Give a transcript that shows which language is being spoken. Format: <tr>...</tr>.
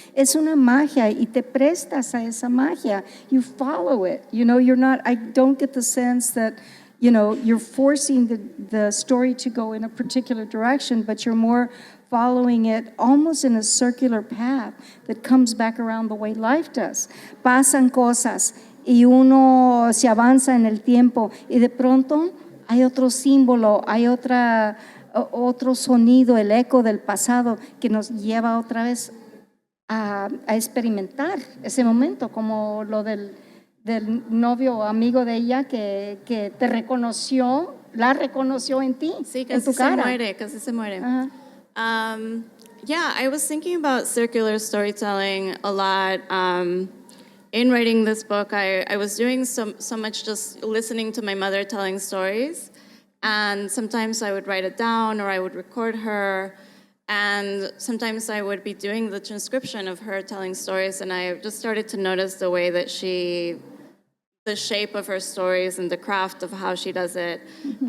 <es>Es una magia y te prestas a esa magia.</es> <en>You follow it. I don't get the sense that, you're forcing the story to go in a particular direction, but you're more following it almost in a circular path that comes back around the way life does.</en> <es>Pasan cosas y uno se avanza en el tiempo y de pronto hay otro símbolo, hay otro sonido, el eco del pasado que nos lleva otra vez a experimentar ese momento, como lo del novio o amigo de ella que te la reconoció en ti, sí, en tu cara. Casi se muere. Uh-huh.</es> <en>Yeah, I was thinking about circular storytelling a lot. In writing this book, I was doing so much just listening to my mother telling stories, and sometimes I would write it down or I would record her, and sometimes I would be doing the transcription of her telling stories, and I just started to notice the way that the shape of her stories and the craft of how she does it. Mm-hmm.</en>